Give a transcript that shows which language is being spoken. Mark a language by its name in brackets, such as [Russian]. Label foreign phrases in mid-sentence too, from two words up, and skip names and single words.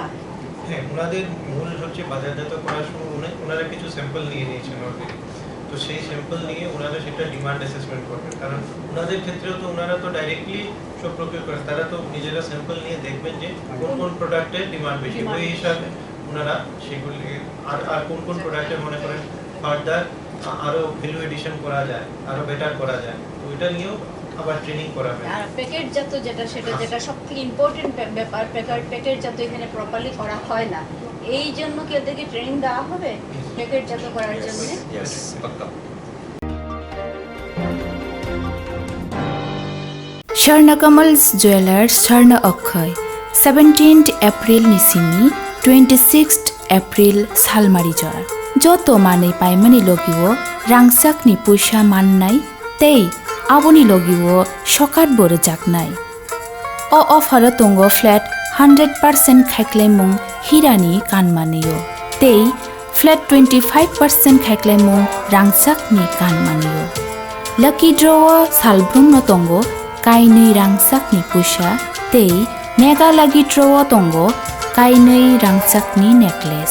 [Bangla] হ্যাঁ, ওনাদের মূল হচ্ছে বাজারজাত করার সময় ওনারা কিছু স্যাম্পল নিয়ে নিয়েছেন অলরেডি, তো সেই স্যাম্পল নিয়ে ওনারা সেটা [English] demand assessment [Bangla] করবেন, কারণ ওনাদের ক্ষেত্রেও তো ওনারা তো ডাইরেক্টলি সব প্রকিউর করেন, তারা তো নিজেরা স্যাম্পল নিয়ে দেখবেন যে কোন কোন প্রোডাক্টের ডিমান্ড বেশি, ওই হিসাবে ওনারা সেগুলি আর কোন কোন প্রোডাক্টের মনে করেন ফার্দার আরো [English] value addition [Bangla] করা যায়, আরো বেটার করা যায়, তো ওইটা নিয়েও আবার ট্রেনিং করা হয়। আর প্যাকেটজাত যেটা সবথেকে ইম্পর্টেন্ট ব্যাপার, প্যাকেটজাত এখানে প্রপারলি করা হয় না, এই জন্য কি ওদেরকে ট্রেনিং দেওয়া হবে প্যাকেটজাত করার জন্য? [Hindi] यस, पक्का। [Kok Borok] Swarnakamal's Jewelers Swarna Akhay 17th April Nisini 26th April Salmari Jora Joto Manei Paimani Logiwo Rangsak ni Puisha Mannai Tei Aboni Logiwo Shokat Bore Jaknai O Offer Tongo [English] Flat 100% [Kok Borok] Khaiklemung Hirani Kanmaneyo Tei [English] Flat 25% [Kok Borok] Khaiklemung Rangsak ni Kanmaneyo [English] Lucky Draw [Kok Borok] Salbrum no Tongo Kainei rangsak ni puisa tei nega lagi draw tongo kainei rangsak ni necklace.